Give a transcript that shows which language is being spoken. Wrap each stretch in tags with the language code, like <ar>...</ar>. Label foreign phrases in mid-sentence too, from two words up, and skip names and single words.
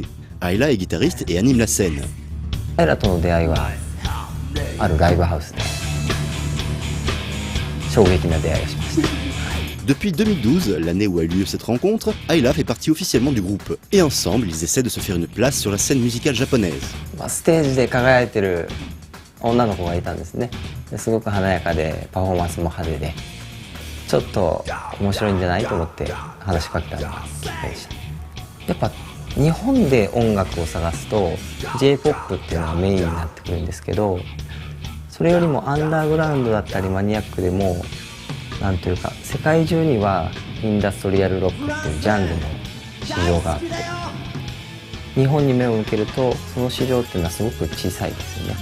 <fr>Ayla est guitariste et anime la scène. Depuis 2012, l'année où a eu lieu cette rencontre, Ayla fait partie officiellement du groupe. Et ensemble, ils essaient de se faire une place sur la scène musicale japonaise.</fr> <ja>女の子がいたんですね。ですごく華やかでパフォーマンスも派手でちょっと面白いんじゃないと思って話しかけたのがきっかけでした。やっぱ日本で音楽を探すと J-POP っていうのがメインになってくるんですけど、それよりもアンダーグラウンドだったりマニアックでもなんというか世界中にはインダストリアルロックっていうジャンルの市場があって、日本に目を向けるとその市場っていうのはすごく小さいですよね。</ja>